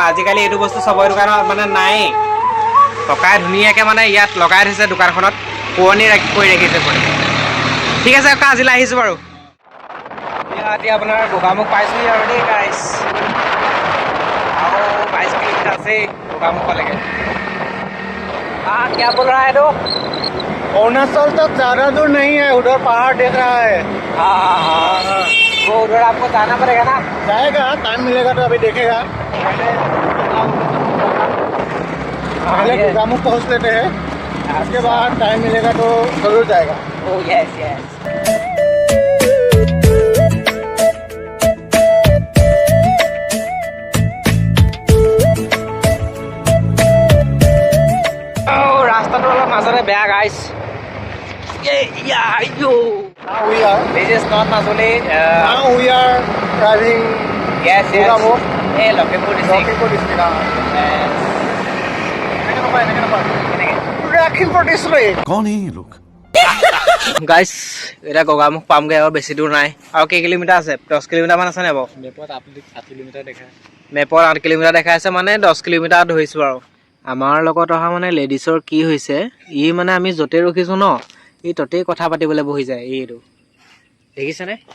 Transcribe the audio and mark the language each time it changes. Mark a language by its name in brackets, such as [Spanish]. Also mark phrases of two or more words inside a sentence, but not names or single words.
[Assamese] আজিকালি এইটো বস্তু চবৰে দোকানত মানে নায়েই। ককাই ধুনীয়াকৈ মানে ইয়াত লগাই থৈছে দোকানখনত, পুৰণি কৰি ৰাখিছে। ঠিক আছে ককা, আজিলৈ আহিছোঁ বাৰু। এতিয়া আপোনাৰ গোগামুখ পাইছোঁহি আৰু দেই গাইছ। আৰু 22 কিলোমিটাৰ আছেই গোগামুখলৈকে। [Hindi] क्या बोल रहा है तो? अरुणाचल तक ज्यादा दूर नहीं है, उधर पहाड़ देख रहा है। हाँ। वो उधर आपको जाना पड़ेगा ना? जाएगा, टाइम मिलेगा तो अभी देखेगा। पहले गोगामुख पहुंच लेते हैं, उसके बाद टाइम मिलेगा तो जरूर जाएगा। [English] oh yes yes. [Assamese] ৰাস্তাটো অলপ মাজতে বেয়া গাইছ। [English] Now we are. This is not Majuli. Now we are driving. Yes, yes. Gogamukh. Hey, Lakhimpur district. Lakhimpur district. Yes. Second number. [Hindi] कौन है ये लोग? [Assamese] গাইছ এতিয়া গগামুখ পামগৈ আৰু বেছি দূৰ নাই আৰু কেই কিলোমিটাৰ আছে 10 কিলোমিটাৰমান আছে নাই বাৰু মেপত আপুনি 8 কিলোমিটাৰ দেখায় মেপত 8 কিলোমিটাৰ দেখাই আছে মানে 10 কিলোমিটাৰ ধৰিছোঁ আৰু আমাৰ লগত অহা মানে লেডিছৰ কি হৈছে ই মানে আমি য'তে ৰখিছোঁ ন ই ততেই কথা পাতিবলৈ বহি যায় এইটো দেখিছেনে